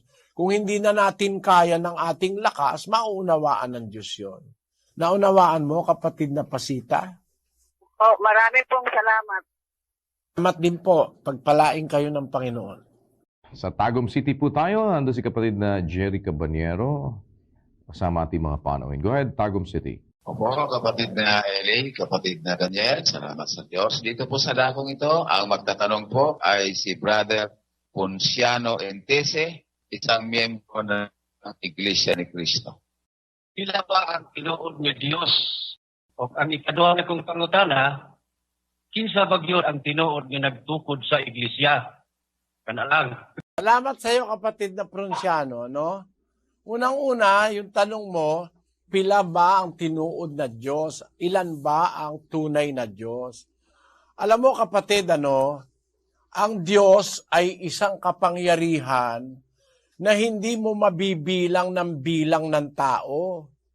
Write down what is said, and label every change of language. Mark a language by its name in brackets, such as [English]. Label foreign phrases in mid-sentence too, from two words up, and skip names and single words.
[Filipino] Kung hindi na natin kaya ng ating lakas, mauunawaan ng Diyos yun. Naunawaan mo, kapatid na Pasita? Marami pong salamat. Salamat din po, pagpalain kayo ng Panginoon. Sa Tagum City po tayo, nandun si kapatid na Jerry Cabanyero, kasama ating mga panawin. [English] Go ahead, [Filipino] Tagum City. Opo, kapatid na Eli, kapatid na Daniel, salamat sa Diyos. Dito po sa dakong ito, ang magtatanong po ay si Brother Ponciano Entese, isang miyembro ng Iglesia ni Cristo. [Cebuano] Sila ba ang tinuod ni Dios? O ang ikaduha na kong pangutana, kinsa bagyo ang tinuod nga nagtukod sa iglesia? Kana lang. [Filipino] Salamat sa iyo, kapatid na Pronciano, no? Unang-una, yung tanong mo, [Cebuano] pila ba ang tinuod na Diyos? [Filipino] Ilan ba ang tunay na Diyos? Alam mo, kapatid, ang Diyos ay isang kapangyarihan na hindi mo mabibilang ng bilang ng tao.